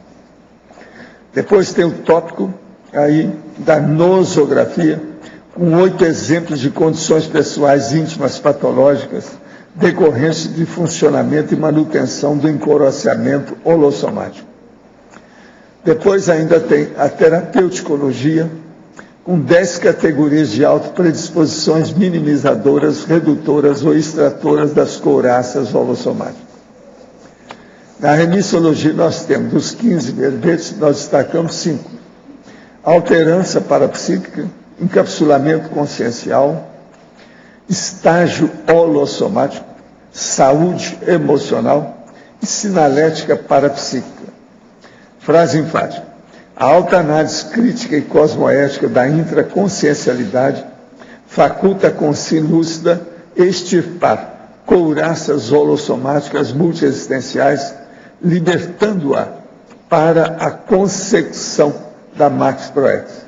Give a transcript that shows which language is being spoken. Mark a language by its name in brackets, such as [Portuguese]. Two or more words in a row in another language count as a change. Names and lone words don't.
[Portuguese] Depois tem o tópico aí da nosografia, com 8 exemplos de condições pessoais íntimas patológicas decorrentes de funcionamento e manutenção do encouraçamento holossomático. Depois ainda tem a terapeuticologia, com 10 categorias de autopredisposições minimizadoras, redutoras ou extratoras das couraças holossomáticas. Na remissologia nós temos, dos 15 verbetes, nós destacamos 5. Alterança parapsíquica, encapsulamento consciencial, estágio holossomático, saúde emocional e sinalética parapsíquica. Frase enfática. A alta análise crítica e cosmoética da intraconsciencialidade faculta a consciência lúcida extirpar couraças holossomáticas multiexistenciais, libertando-a para a consecução da Max Proex.